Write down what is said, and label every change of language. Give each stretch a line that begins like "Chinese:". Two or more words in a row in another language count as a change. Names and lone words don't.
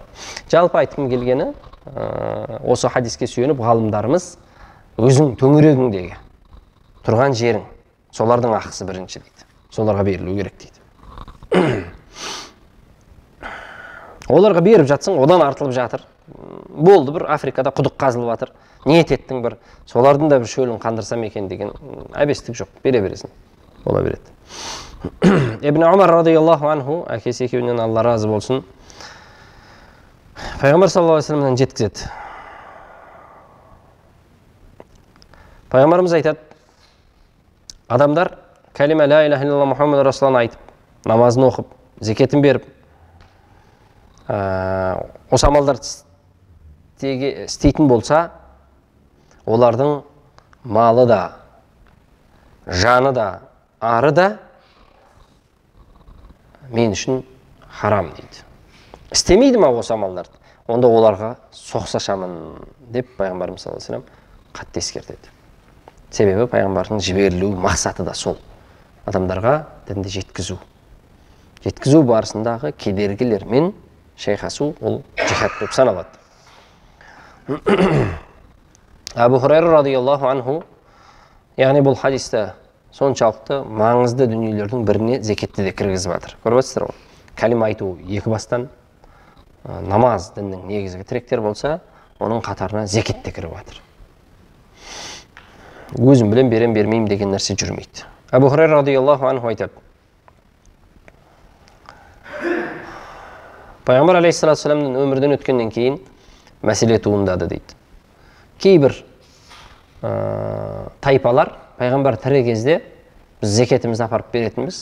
Kazakh: Жалпы айтқым келгені, осы хадиске сүйеніп ғалымдарымыз өзің төңірегіңдегі тұрған жерің, солардың ақысы бірінші дейді. Соларға берілу керек дейді. Оларға беріп жатсың, одан артылып жатыр. Болды, бір Африкада құдық қазылып жатыр. Ниет еттің бір, солардың да бір шөлін қандырсам екен деген әбестік жоқ. Бере бересің. Бола береді.
Arabic: Ибн Умар رضي الله عنه,
Kazakh: әкесі екеуінен Алла разы болсын, Пайғамбар
Arabic: صلى الله عليه وسلم
Kazakh: жеткізеді. Пайғамбарымыз айтады, адамдар кәлима
Arabic: لا إله إلا الله محمد رسول الله
Kazakh: айтып, намазын оқып, зекетін беріп, осы амалдарды істейтін болса, олардың малы да, жаны да, ары да мен үшін харам дейді. Істемейді ма осы амалдарды? Онда оларға соқсашамын деп пайғамбарымыз
Arabic: صلى الله عليه وسلم
Kazakh: қатты ескертеді. Себебі пайғамбардың жіберілу мақсаты да сол. Адамдарға дінді жеткізу. Жеткізу барысындағы кедергілермен шайқасу ол жихад деп саналады.
Arabic: Абу Хурайра رضي الله عنه,
Kazakh: яғни бұл хадисте соншалықты маңызды дүниелердің біріне зекетті де кіргізіп жатыр. Көріп отырсыздар ғой. Кәлима айту екі бастан, намаз діннің негізгі тіректері болса, оның қатарына зекет те кіріп жатыр. Өзім білем, берем, бермеймін деген нәрсе жүрмейді. Абу Хурайра
Arabic: رضي الله عنه
Kazakh: айтады. Пайғамбар
Arabic: عليه الصلاة والسلام
Kazakh: өмірден өткеннен кейін мәселе туындады дейді. Кейбір тайпалар пайғамбар тірі кезде біз зекетімізді апарып беретінбіз.